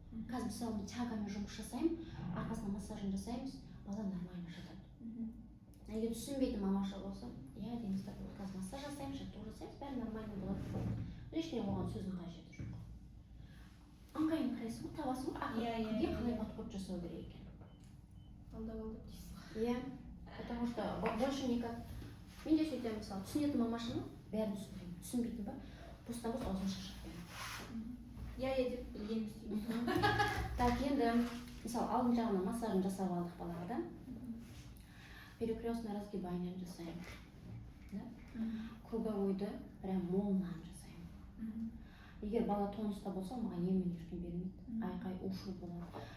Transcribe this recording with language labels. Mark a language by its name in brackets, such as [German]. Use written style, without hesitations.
[Kazakh] Қазір мысалы тягамен жұмыс жасаймын, арқасына массажын жасаймыз, бала нормально жатады. Егер түсінбейтін мамаша болса, иә дейміз да, қазір массаж жасаймыз, жаттығу жасаймыз, бәрі нормально болады. [Russian] Лишний [Kazakh] оған сөздің қажеті жоқ. Ыңғайын қарайсың ғой, табасың ғой, ақылға қалай [Russian] подход [Kazakh] жасау керек екен. Алдап дейсіз. Иә, [Russian] потому что больше никак. [Kazakh] Мен де сөйтемін, мысалы, түсінетін мамашыны бәрін түсінбеймін. Түсінбейтін ба, бостан-бос аузын шашып беремін. Иә деп білген істеймін. Так, енді, мысалы, алдын жағына массажын жасап алдық балаға да. [Russian] Перекрестное разгибание [Kazakh] жасаймын. [Russian] Круговойды прям [Kazakh] молынан жасаймын. Егер бала тонуста болса, маған емін ештеңе бермейді. Айқай ушу болады.